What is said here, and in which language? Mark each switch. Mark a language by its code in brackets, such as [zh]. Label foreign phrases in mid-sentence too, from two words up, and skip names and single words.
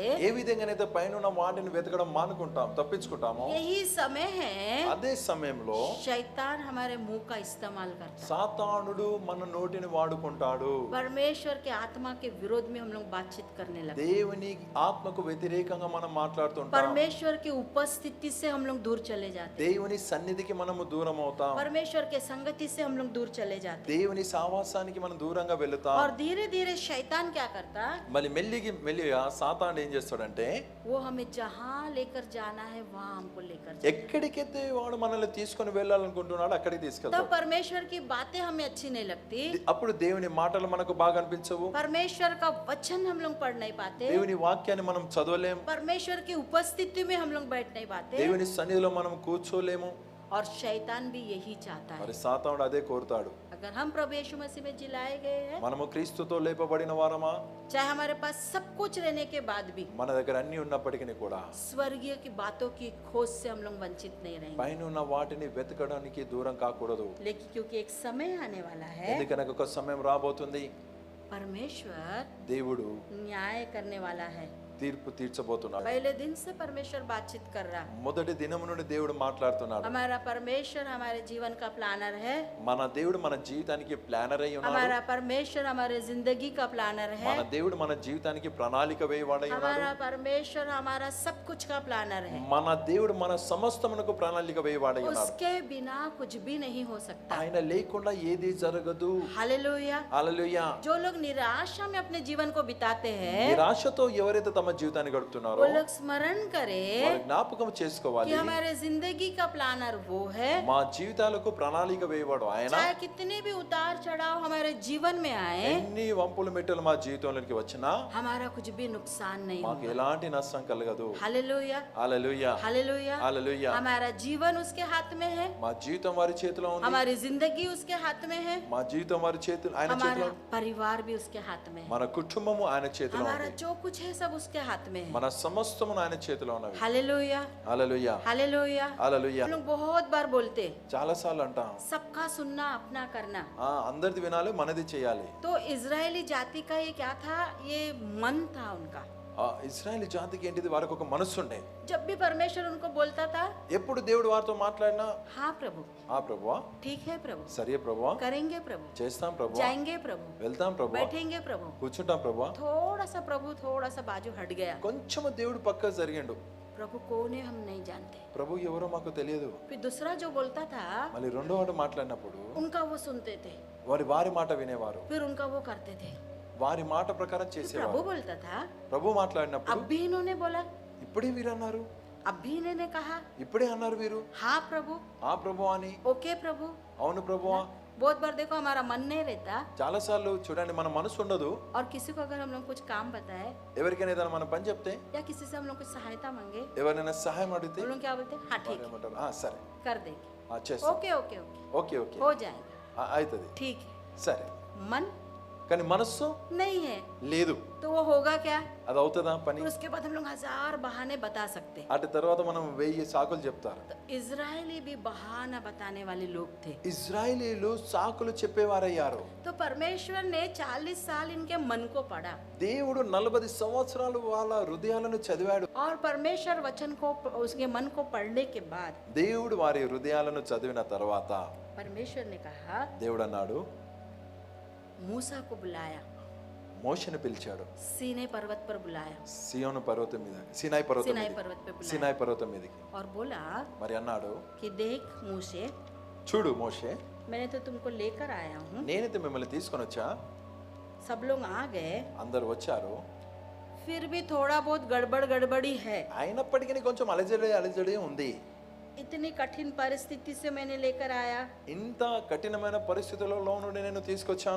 [te] ఏ విధంగానైతే పైన ఉన్న వాటిని వెతకడం మానుకుంటాం, తప్పించుకుంటామో, [hi] यही समय है [te] అదే సమయంలో [hi] शैतान हमारे मुंह का इस्तेमाल करता है। [te] సాతానుడు మన నోటిని వాడుకుంటాడు. [hi] परमेश्वर के आत्मा के विरोध में हम लोग बातचीत करने लगते, [te] దేవుని ఆత్మకు వ్యతిరేకంగా మనం మాట్లాడుతుంటాం. [hi] परमेश्वर की उपस्थिति से हम लोग दूर चले जाते, [te] దేవుని సన్నిధికి మనము దూరం అవుతాం, [hi] परमेश्वर के संगति से हम लोग दूर चले जाते, [te] దేవుని సావాసానికి మనం దూరంగా వెళుతాం. [hi] और धीरे धीरे शैतान क्या करता, [te] మళ్ళీ మెల్లిగా సాతానుడు ఏం చేస్తాడంటే, [hi] वो हमें जहाँ लेकर जाना है वहाँ हमको लेकर जाता। [te] ఎక్కడికైతే వాడు మనల్ని తీసుకొని వెళ్ళాలనుకుంటున్నాడు అక్కడికి [hi] तब [te] తీసుకెళ్తాడు. [hi] परमेश्वर की बातें हमें अच्छी नहीं लगती, [te] అప్పుడు దేవుని మాటలు మనకు బాగా అనిపించవు, [hi] परमेश्वर का वचन हम लोग पढ़ नहीं पाते, [te] దేవుని వాక్యాన్ని మనం చదవలేం, [hi] परमेश्वर की उपस्थिति में हम लोग बैठ नहीं पाते, [te] దేవుని సన్నిధిలో మనం కూర్చోలేము. [hi] और शैतान भी यही चाहता है। [te] మరి సాతానుడు అదే కోరుతాడు. [hi] अगर हम प्रभु यीशु मसीह में जिलाए गए हैं, [te] మనము క్రీస్తుతో లేపబడిన వారమా, [hi] चाहे हमारे पास सब कुछ रहने के बाद भी [te] మన దగ్గర అన్ని ఉన్నప్పటికీ కూడా [hi] स्वर्गीय की बातों की खोज से हम लोग वंचित नहीं रहेंगे, [te] పైన ఉన్న వాటిని వెతకడానికి దూరం కాకూడదు. [hi] लेकिन क्योंकि एक समय आने वाला है, [te] ఎందుకనగా ఒక సమయం రాబోతుంది, [hi] परमेश्वर [te] దేవుడు [hi] न्याय करने वाला है। [te] తీర్పు తీర్చబోతున్నాడు. [hi] पहले दिन से परमेश्वर बातचीत कर रहा, [te] మొదటి దినము నుండి దేవుడు మాట్లాడుతున్నాడు. [hi] हमारा परमेश्वर हमारे जीवन का प्लानर है, [te] మన దేవుడు మన జీవితానికి ప్లానర్ అయి ఉన్నాడు. [hi] हमारा परमेश्वर हमारे जिंदगी का प्लानर है, [te] మన దేవుడు మన జీవితానికి ప్రణాళిక వేయవాడై ఉన్నాడు. [hi] हमारा परमेश्वर हमारा सब कुछ का प्लानर है, [te] మన దేవుడు మన సమస్తమునకు ప్రణాళిక వేయవాడై ఉన్నాడు. [hi] उसके बिना कुछ भी नहीं हो सकता। [te] ఆయన లేకుండా ఏది జరగదు. [hi] हालेलुया। [te] హల్లెలూయా. [hi] जो लोग निराशा में अपने जीवन को बिताते हैं, [te] నిరాశతో ఎవరైతే తమ జీవితాన్ని గడుపుతున్నారో [hi] वो लोग स्मरण करें [te] వారి జ్ఞాపకం [hi] कि [te] చేసుకోవాలి, [hi] हमारे जिंदगी का प्लानर वो है। [te] మా జీవితాలకు ప్రణాళిక వేయవాడు ఆయన. [hi] चाहे कितने भी उतार चढ़ाव हमारे जीवन में आए, [te] ఎన్ని వంపులు మెట్టులు మా జీవితంలోకి వచ్చినా [hi] हमारा कुछ भी नुकसान नहीं [te] మాకు [hi] होगा। [te] ఎలాంటి నష్టం కలగదు. [hi] हालेलुया, [te] హల్లెలూయా. [hi] हालेलुया। [te] హల్లెలూయా. [hi] हमारा जीवन उसके हाथ में है, [te] మా జీవితం వారి చేతిలో ఉంది, [hi] हमारी जिंदगी उसके हाथ में है, [te] మా జీవితం వారి చేతిలో, ఆయన [hi] हमारा [te] చేతిలో, [hi] परिवार भी उसके हाथ में है, [te] మన కుటుంబము ఆయన చేతిలో [hi] हमारा [te] ఉంది, [hi] जो कुछ है सब उसके हाथ में है। [te] మన సమస్తము ఆయన చేతిలో ఉన్నవి. [hi] हालेलुया, [te] హల్లెలూయా. [hi] हालेलुया। [te] హల్లెలూయా. [hi] हम लोग बहुत बार बोलते, [te] చాలా సార్లు అంటాం, [hi] सबका सुनना अपना करना। [te] అందరిది వినాలి, మనది చేయాలి. [hi] तो इजरायली जाति का ये क्या था, ये मन था उनका। [te] ఇశ్రాయేలు జాతికి ఏంటిది, వారికి ఒక మనస్సు ఉండే. [hi] जब भी परमेश्वर उनको बोलता था, [te] ఎప్పుడు దేవుడు వారితో మాట్లాడినా, [hi] हाँ प्रभु, [te] ప్రభువా, [hi] ठीक है प्रभु, [te] సరే ప్రభువా, [hi] करेंगे प्रभु, [te] చేస్తాం ప్రభువా, [hi] जाएंगे प्रभु, [te] వెళ్తాం ప్రభువా, [hi] बैठेंगे प्रभु। [te] కూర్చుంటాం ప్రభువా. [hi] थोड़ा सा बाजू हट गया, [te] కొంచెము దేవుడు పక్క జరిగిండు. [hi] प्रभु कौन है हम नहीं जानते। [te] ప్రభు ఎవరో మాకు తెలియదు. [hi] फिर दूसरा जो बोलता था, [te] మళ్ళీ రెండో వాడు మాట్లాడినప్పుడు [hi] उनका वो सुनते थे, [te] వారి మాట వినేవారు, [hi] फिर उनका वो करते थे। [te] వారి మాట ప్రకారం [hi] फिर [te] చేసేవారు. [hi] प्रभु बोलता था, [te] ప్రభు మాట్లాడినప్పుడు [hi] अब भी इन्होंने बोला, [te] ఇప్పుడే వీరన్నారు, [hi] अभी इन्होंने कहा [te] ఇప్పుడే అన్నారు వీరు [hi] हाँ प्रभु, [te] ఆ ప్రభు అని. [hi] ओके प्रभु। [te] అవును ప్రభువా. [hi] बहुत बार देखो हमारा मन नहीं रहता, [te] చాలా సార్లు చూడండి మన మనసు ఉండదు. [hi] और किसी को अगर हम लोग कुछ काम बताए [te] ఎవరికైనా ఏదైనా మనం పని చెప్తే, [hi] या किसी से हम लोग कुछ सहायता मांगे, [te] ఎవరైనా సహాయం అడిగితే [hi] हम लोग क्या बोलते हैं? हाँ ठीक है, [te] ఏమంటారు? సరే [hi] कर देंगे, [te] చేస్తాం. [en] OK OK OK, OK OK [hi] हो जाएगा, [te] అవుతుంది. [hi] ठीक है। [te] సరే. [hi] मन [te] కానీ మనస్సు [hi] नहीं है [te] లేదు. [hi] तो वो होगा क्या? [te] అది అవుతుందా పని? [hi] फिर उसके बाद हम लोग हजार बहाने बता सकते हैं। [te] అటు తర్వాత మనం 1000 సాకులు చెప్తారు. [hi] तो इजरायली भी बहाना बताने वाले लोग थे। [te] ఇజ్రాయేలీలు సాకులు చెప్పేవారయ్యారు. [hi] तो परमेश्वर ने 40 साल इनके मन को पढ़ा, [te] దేవుడు 40 సంవత్సరాలు వాళ్ళ హృదయాలను చదివాడు. [hi] और परमेश्वर वचन को, उसके मन को पढ़ने के बाद [te] దేవుడు వారి హృదయాలను చదివిన తర్వాత [hi] परमेश्वर ने कहा, [te] దేవుడు అన్నాడు, [hi] मूसा को बुलाया, [te] మోషేను పిలిచాడు. [hi] सीने पर्वत पर बुलाया, [te] సియోను పర్వతం మీద, సినాయి పర్వతం [hi] सिनाई [te] మీద, [hi] पर्वत पे बुलाया, [te] సినాయి పర్వతం మీదకి. [hi] और बोला [te] మరి అన్నాడు, [hi] कि देख मूसे, [te] చూడు మోషే, [hi] मैंने तो तुमको लेकर आया हूँ। [te] నేనైతే మిమ్మల్ని తీసుకొని వచ్చా, [hi] सब लोग आ गए, [te] అందరు వచ్చారు, [hi] फिर भी थोड़ा बहुत गड़बड़ी है। [te] అయినప్పటికీ కొంచెం అలజడి ఉంది. [hi] इतनी कठिन परिस्थिति से मैंने लेकर आया, [te] ఇంత కఠినమైన పరిస్థితులలో నుండి నేను తీసుకొచ్చాను.